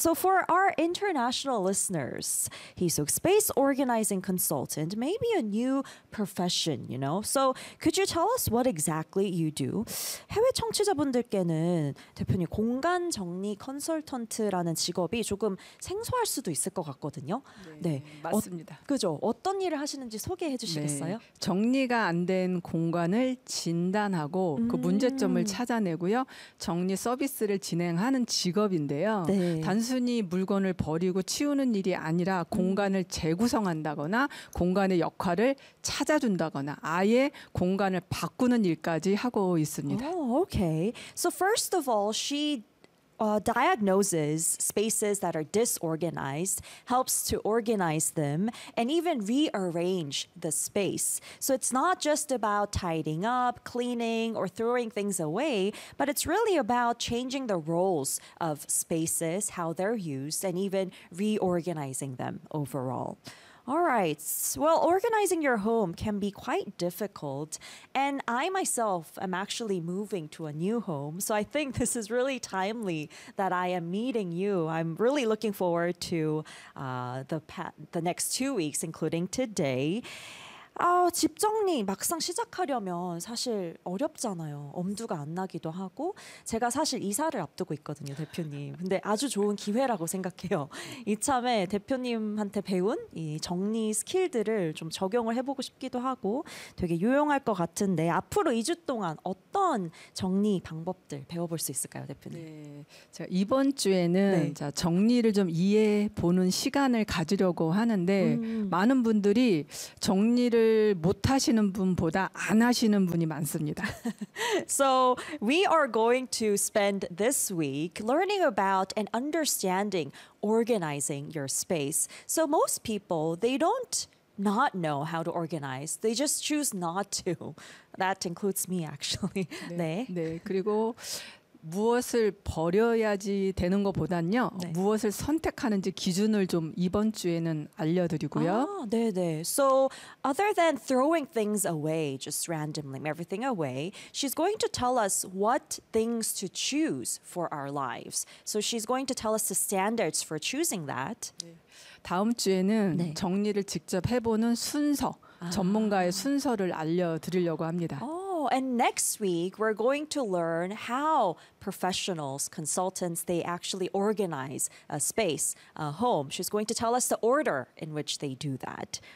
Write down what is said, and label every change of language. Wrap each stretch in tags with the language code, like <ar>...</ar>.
<en>So for our international listeners, Hee-suk, space organizing consultant, maybe a new profession, you know? So could you tell us what exactly you do?</en> <ko>해외 청취자분들께는 대표님 공간 정리 컨설턴트라는 직업이 조금 생소할 수도 있을 것 같거든요. 네, 네. 맞습니다. 그죠? 어떤 일을 하시는지 소개해 주시겠어요? 네. 정리가 안 된 공간을 진단하고 그 문제점을 찾아내고요. 정리 서비스를 진행하는 직업인데요. 네. 단순히 물건을 버리고 치우는 일이 아니라 공간을 재구성한다거나 공간의 역할을 찾아준다거나 아예 공간을 바꾸는 일까지 하고 있습니다.</ko> <en>Oh, okay. So first of all, she diagnoses spaces that are disorganized, helps to organize them, and even rearrange the space. So it's not just about tidying up, cleaning, or throwing things away, but it's really about changing the roles of spaces, how they're used, and even reorganizing them overall. All right. Well, organizing your home can be quite difficult. And I myself am actually moving to a new home. So I think this is really timely that I am meeting you. I'm really looking forward to the next 2 weeks, including today.</en> <ko>집 정리 막상 시작하려면 사실 어렵잖아요. 엄두가 안 나기도 하고 제가 사실 이사를 앞두고 있거든요, 대표님. 근데 아주 좋은 기회라고 생각해요. 이참에 대표님한테 배운 이 정리 스킬들을 좀 적용을 해보고 싶기도 하고 되게 유용할 것 같은데 앞으로 2주 동안 어떤 정리 방법들 배워볼 수 있을까요, 대표님? 네, 제가 이번 주에는 네. 자, 정리를 좀 이해해보는 시간을 가지려고 하는데 많은 분들이 정리 를 못 하시는 분보다 안 하시는 분이 많습니다.</ko> <en>So we are going to spend this week learning about and understanding organizing your space. So most people, they don't not know how to organize. They just choose not to. That includes me actually.</en> <ko>네. 네. 네. 그리고 무엇을 버려야지 되는 것보다는요. 네. 무엇을 선택하는지 기준을 좀 이번 주에는 알려드리고요. 아, 네네.</ko> <en>So other than throwing things away, just randomly, everything away, she's going to tell us what things to choose for our lives. So she's going to tell us the standards for choosing that.</en> <ko>네. 다음 주에는 네. 정리를 직접 해보는 순서, 전문가의 순서를 알려드리려고 합니다.</ko> <en>And next week, we're going to learn how professionals, consultants, they actually organize a space, a home. She's going to tell us the order in which they do that.</en>